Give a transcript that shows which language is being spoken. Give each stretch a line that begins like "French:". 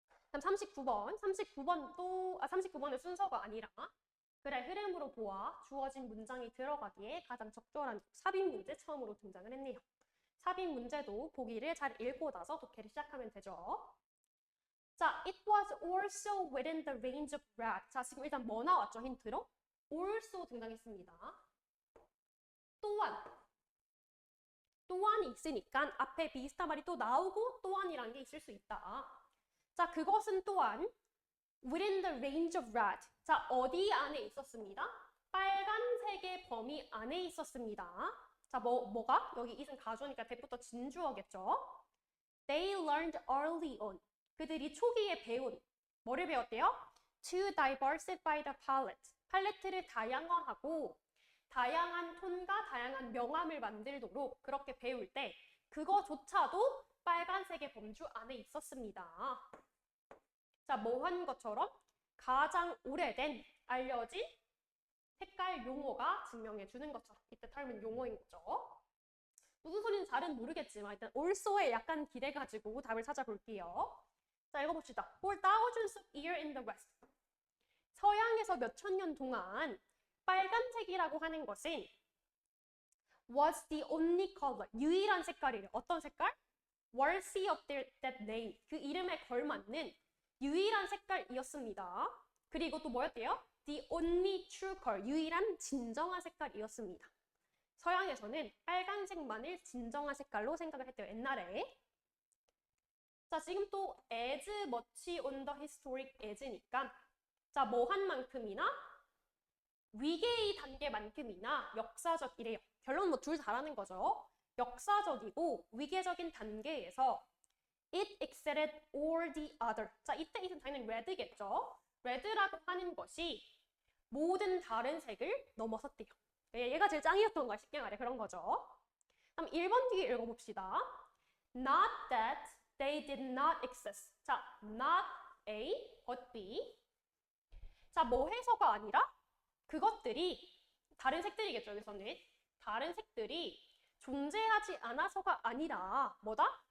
Korean: 그럼 39번의 순서가 아니라 그래, 흐름으로 보아 주어진 문장이 들어가기에 가장 적절한 삽입 문제 처음으로 등장을 했네요. 삽입 문제도 보기를 잘 읽고 나서 독해를 시작하면 되죠.
English: 자, it was also within the range of rat.
Korean: 자, 지금 일단 뭐 나왔죠? 힌트로? also 등장했습니다. 또한이 있으니까 앞에 비슷한 말이 또 나오고 또한이라는 게 있을 수 있다. 자, 그것은 또한
English: within the range of rat.
Korean: 자, 어디 안에 있었습니다? 빨간색의 범위 안에 있었습니다. 자, 뭐가? 여기 it은 가주어니까 that부터 진주어겠죠?
English: They learned early on.
Korean: 그들이 초기에 배운, 뭐를 배웠대요?
English: To diversify the palette.
Korean: 팔레트를 다양화하고 다양한 톤과 다양한 명암을 만들도록 그렇게 배울 때 그거조차도 빨간색의 범주 안에 있었습니다. 자, 뭐 한 것처럼 가장 오래된 알려진 색깔 용어가 증명해 주는 것처럼 이때 닮은 용어인 거죠. 무슨 소리인지 잘은 모르겠지만 일단 also에 약간 기대가지고 답을 찾아볼게요. 자, 읽어봅시다.
English: For thousands of years in the west.
Korean: 서양에서 몇 천 년 동안 빨간색이라고 하는 것은
English: was the only color.
Korean: 유일한 색깔이래요. 어떤 색깔?
English: worthy of that name.
Korean: 그 이름에 걸맞는 유일한 색깔이었습니다. 그리고 또 뭐였대요?
English: The only true color.
Korean: 유일한 진정한 색깔이었습니다. 서양에서는 빨간색만을 진정한 색깔로 생각을 했대요. 옛날에. 자, 지금 또
English: as much on the historic as
Korean: 니까 자, 뭐 한 만큼이나 위계의 단계만큼이나 역사적이래요. 결론은 뭐 둘 다라는 거죠. 역사적이고 위계적인 단계에서
English: it excelled all the other.
Korean: 자, 이때 it은 당연히 red겠죠. red라고 하는 것이 모든 다른 색을 넘어섰대요. 얘가 제일 짱이었던 거야. 쉽게 말해 그런 거죠. 그럼 1번 뒤에 읽어봅시다.
English: Not that they did not exist. 자, not A, but B.
Korean: 자, 뭐 해서가 아니라 그것들이 다른 색들이겠죠. 여기서는 다른 색들이 존재하지 않아서가 아니라 뭐다?